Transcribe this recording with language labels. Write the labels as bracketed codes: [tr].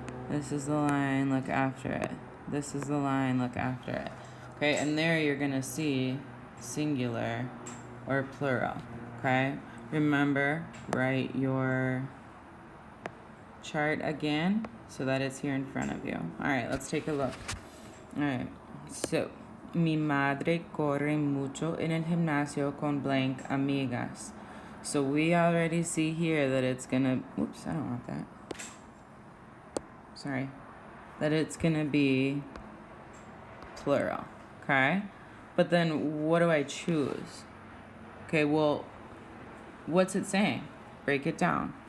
[en] This is the line, look after it. This is the line, look after it. Okay, and there you're gonna see singular or plural. Okay, remember, write your chart again so that it's here in front of you. All right, let's take a look. All right, so [es] mi madre corre mucho en el gimnasio con blank amigas. [en] So we already see here that it's gonna, oops, I don't want that. Sorry. That it's gonna be plural, okay? But then what do I choose? Okay, well, what's it saying? Break it down.